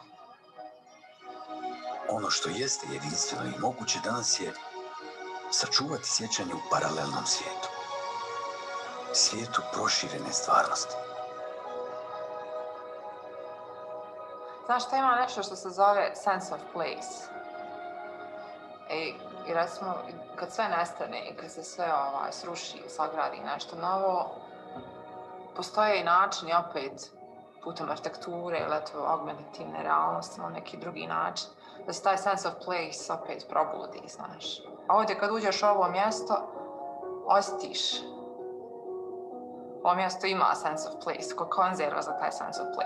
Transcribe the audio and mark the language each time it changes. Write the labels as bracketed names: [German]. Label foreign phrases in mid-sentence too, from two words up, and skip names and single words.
[Croatian] Ono što jeste jedinstveno i moguće danas je sačuvati sjećanje u paralelnom svijetu. Svijetu proširene stvarnosti. Znaš, to ima nešto što se zove [English] sense of place. [Croatian] I recimo, kad sve nestane i kad se sve sruši i sagradi nešto novo, postoje i načini opet putem arhitekture ili eto augmentativne realnosti na neki drugi način, da se taj [English] sense of place [Croatian] opet probudi, znaš. A ovdje kad uđeš u ovo mjesto, osjetiš. Ovo mjesto ima [English] sense of place, [Croatian] ko konzerva za taj [English] sense of place.